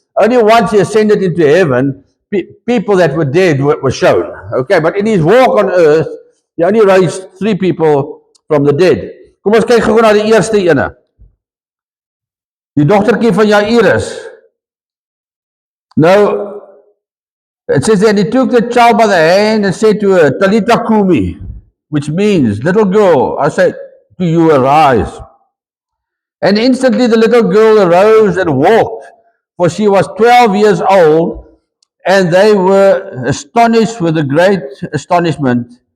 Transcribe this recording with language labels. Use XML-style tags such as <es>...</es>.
<en>Only once he ascended into heaven, people that were dead were shown. Okay, but in his walk on earth, he only raised 3 people from the dead.</en> <af>Kom ons kyk gou na die eerste ene. Die dogtertjie van Jairus.</af> <en>Now, it says that he took the child by the hand and said to her, Talitha Kumi, which means, little girl, I say to you, arise. And instantly the little girl arose and walked, for she was 12 years old, and they were astonished with a great astonishment.</en>